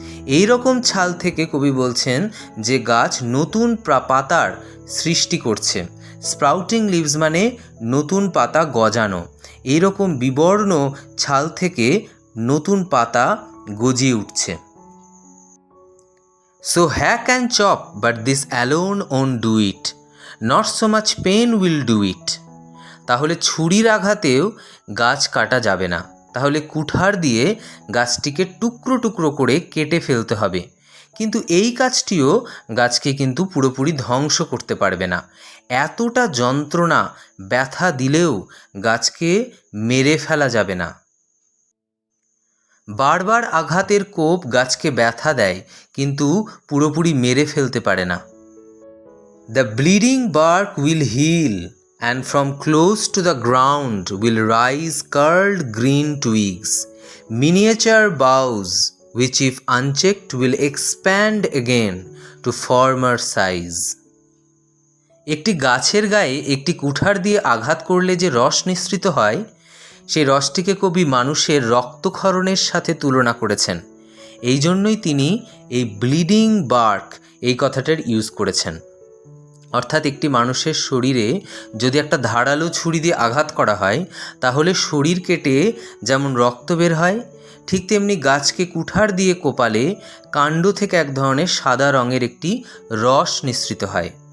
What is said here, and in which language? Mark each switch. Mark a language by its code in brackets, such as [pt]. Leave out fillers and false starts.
[bn] এই রকম ছাল থেকে কবি বলছেন যে গাছ নতুন পাতার সৃষ্টি করছে। [en] sprouting leaves [bn] মানে নতুন পাতা গজানো। এই রকম বিবর্ণ ছাল থেকে নতুন পাতা গজিয়ে উঠছে। [en] So hack and chop, but this alone won't do it. Not so much pain will do it. [bn] তাহলে ছুরির আঘাতেও গাছ কাটা যাবে না, তাহলে কুঠার দিয়ে গাছটিকে টুকরো টুকরো করে কেটে ফেলতে হবে। কিন্তু এই কাজটিও গাছকে কিন্তু পুরোপুরি ধ্বংস করতে পারবে না। এতটা যন্ত্রণা, ব্যথা দিলেও গাছকে মেরে ফেলা যাবে না। বারবার আঘাতের কোপ গাছকে ব্যথা দেয়, কিন্তু পুরোপুরি মেরে ফেলতে পারে না। [en] The bleeding bark will heal, and from close to the ground will rise curled green twigs, miniature boughs, which if unchecked will expand again to former size. [bn] একটি গাছের গায়ে একটি কুঠার দিয়ে আঘাত করলে যে রস নিঃসৃত হয়, সেই রসটিকে কবি মানুষের রক্তক্ষরণের সাথে তুলনা করেছেন। এই জন্যই তিনি এই ব্লিডিং বার্ক এই কথাটার ইউজ করেছেন। অর্থাৎ একটি মানুষের শরীরে যদি একটা ধারালো ছুরি দিয়ে আঘাত করা হয়, তাহলে শরীর কেটে যেমন রক্ত বের হয়, ঠিক তেমনি গাছকে কুঠার দিয়ে কোপালে কাণ্ড থেকে এক ধরনের সাদা রঙের একটি রস নিঃসৃত হয়।